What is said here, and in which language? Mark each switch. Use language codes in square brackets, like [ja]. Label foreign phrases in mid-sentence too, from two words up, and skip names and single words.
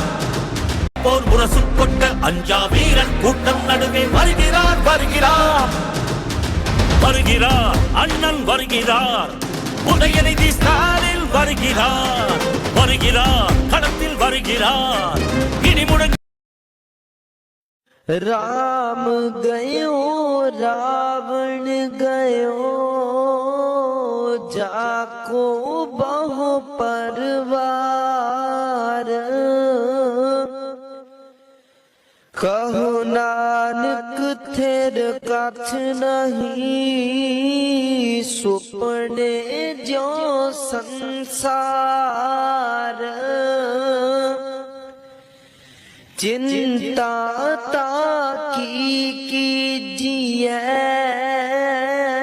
[ta] போர் முரசு கொண்ட அஞ்சா வீரன் கூட்டம் நடுவே வருகிறார் வருகிறார். வருகிறார் அண்ணன் வருகிறார். உதயநிதி ஸ்டாலின் வருகிறார் வருகிறார். களத்தில் வருகிறார். இனி முழங்க [hi] राम गयो रावण गयो जाको बहु परवार कहु नानक थेर कछ नहीं सुपने जो संसार चिंता ताकी कीजिए